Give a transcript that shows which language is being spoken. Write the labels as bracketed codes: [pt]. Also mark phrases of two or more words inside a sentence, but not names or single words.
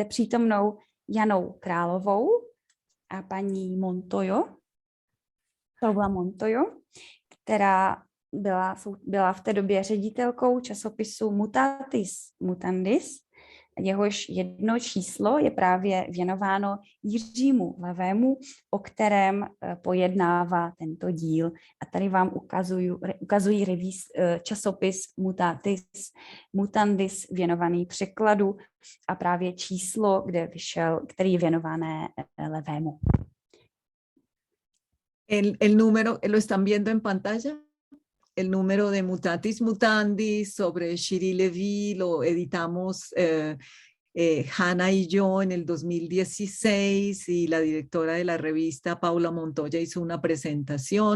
[cs] přítomnou Janou Královou a paní Montoyo, Paula Montoyo, která byla v té době ředitelkou časopisu Mutatis Mutandis, jehož jedno číslo je právě věnováno Jiřímu Levému, o kterém pojednává tento díl. A tady vám ukazují časopis Mutatis Mutandis věnovaný překladu a právě číslo, kde vyšel, který je věnované Levému. [es] El número, ¿lo están viendo en pantalla? El número de Mutatis Mutandis sobre Shiri Levy lo editamos Hanna y yo en el 2016 y la directora de la revista, Paula Montoya, hizo una presentación.